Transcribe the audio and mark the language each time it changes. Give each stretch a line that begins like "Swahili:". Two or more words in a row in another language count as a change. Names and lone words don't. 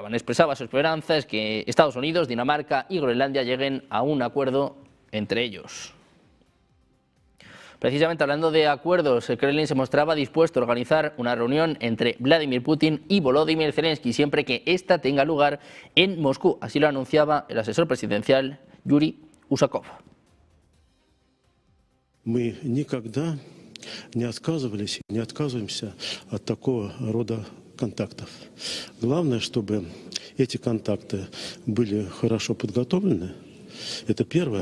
Spanish: Expresaba su esperanza es que Estados Unidos, Dinamarca y Groenlandia lleguen a un acuerdo entre ellos. Precisamente hablando de acuerdos, el Kremlin se mostraba dispuesto a organizar una reunión entre Vladimir Putin y Volodymyr Zelensky siempre que ésta tenga lugar en Moscú. Así lo anunciaba el asesor presidencial Yuri Usakov.
Russian: Мы никогда не отказывались, не отказываемся от такого рода контактов. Главное, чтобы эти контакты были хорошо подготовлены. Это первое.